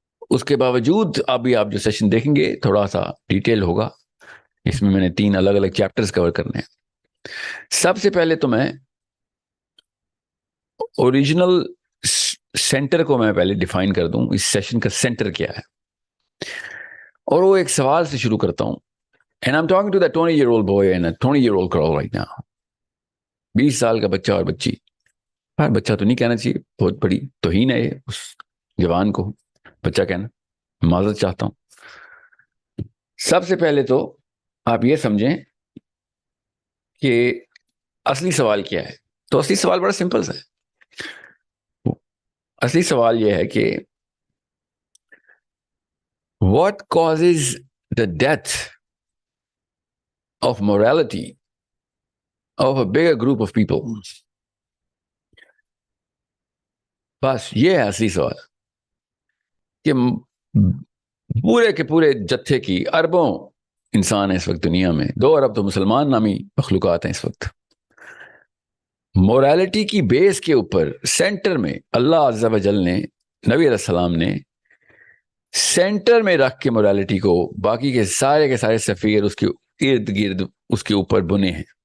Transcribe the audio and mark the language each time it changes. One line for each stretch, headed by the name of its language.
Urdu: اس کے باوجود ابھی آپ جو سیشن دیکھیں گے تھوڑا سا ڈیٹیل ہوگا, اس میں نے 3 الگ الگ چیپٹرز کور کرنے ہیں. سب سے پہلے تو میں اوریجنل سینٹر کو میں پہلے ڈیفائن کر دوں, اس سیشن کا سینٹر کیا ہے, اور وہ ایک سوال سے شروع کرتا ہوں.
English: And I'm talking to that 20-year-old boy and a 20-year-old girl right now.
Urdu: 20 سال کا بچہ اور بچی, بچہ تو نہیں کہنا چاہیے, بہت بڑی توہین ہے اس جوان کو بچہ کہنا, معذرت چاہتا ہوں. سب سے پہلے تو آپ یہ سمجھیں کہ اصلی سوال کیا ہے. تو اصلی سوال بڑا سمپل ہے. اصلی سوال یہ ہے کہ
English: what causes the death of morality of a bigger group of people.
Urdu: بس یہ ہے اصلی سوال کہ پورے کے پورے جتھے کی اربوں انسان ہیں اس وقت دنیا میں, 2 ارب تو مسلمان نامی مخلوقات ہیں اس وقت. مورالٹی کی بیس کے اوپر سینٹر میں اللہ عز و جل نے, نبی علیہ السلام نے سینٹر میں رکھ کے مورالٹی کو, باقی کے سارے سفیر اس کے ارد گرد اس کے اوپر بنے ہیں.